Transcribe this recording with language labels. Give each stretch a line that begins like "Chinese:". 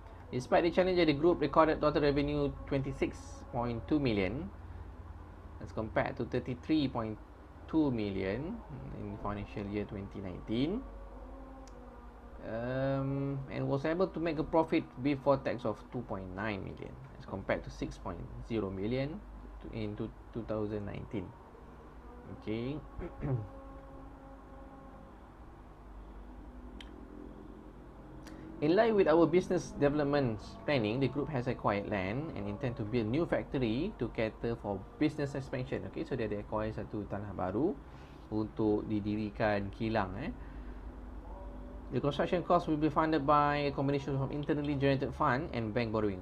English: Despite the challenge, the group recorded total revenue 26.2 million as compared to 33.2 million in financial year 2019, and was able to make a profit before tax of 2.9 million as compared to 6.0 million in 2019. Okay. In line with our business development planning, the group has acquired land and intend to build new factory to cater for business expansion.
Malay: Okay, so dia ada acquire satu tanah baru untuk didirikan kilang.
English: The construction cost will be funded by a combination of internally generated fund and bank borrowing.